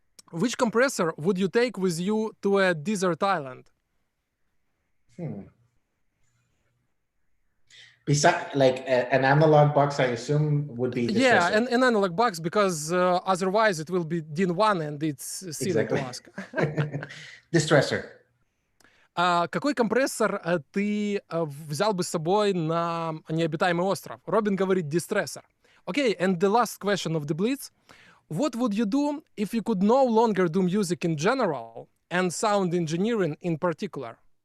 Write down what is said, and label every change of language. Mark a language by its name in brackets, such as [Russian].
[English] Which compressor would you take with you to a desert island? Besides, like an analog box, I assume would be. Yeah, an analog box, because otherwise it will be DIN 1 and it's silly to ask. Distressor. [Russian] Какой компрессор ты взял бы с собой на необитаемый остров? Робин говорит дистрессор. [English] Okay, and the last question of the Blitz. What would you do if you could no longer do music in general and sound engineering in particular?